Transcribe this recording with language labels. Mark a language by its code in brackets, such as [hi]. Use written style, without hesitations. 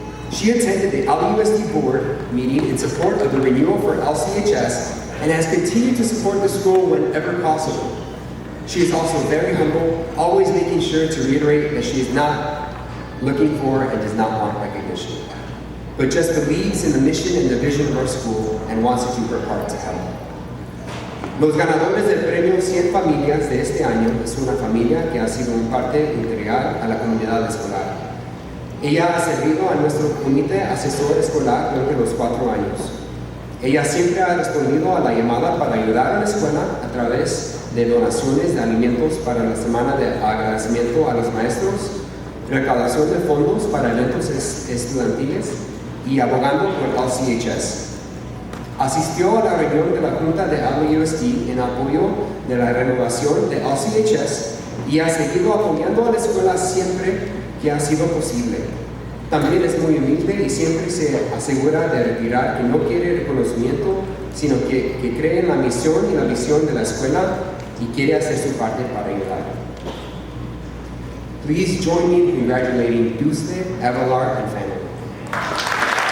[en] She attended the LUSD board meeting in support of the renewal for LCHS and has continued to support the school whenever possible. She is also very humble, always making sure to reiterate that she is not looking for and does not want recognition, but just believes in the mission and the vision of our school and wants to do her part to help. [es] Los ganadores del premio 100 Familias de este año es una familia que ha sido un parte integral a la comunidad escolar. Ella ha servido a nuestro comité asesor escolar durante los 4 años. Ella siempre ha respondido a la llamada para ayudar a la escuela a través de donaciones de alimentos para la semana de agradecimiento a los maestros, recaudación de fondos para eventos estudiantiles y abogando por LCHS. Asistió a la reunión de la Junta de LUSD en apoyo de la renovación de LCHS y ha seguido apoyando a la escuela siempre que ha sido posible. También es muy humilde y siempre se asegura de retirar que no quiere reconocimiento, sino que cree en la misión y la visión de la escuela y quiere hacer su parte para ayudar. [en] Please join me in congratulating Dulce, Avalar, and family.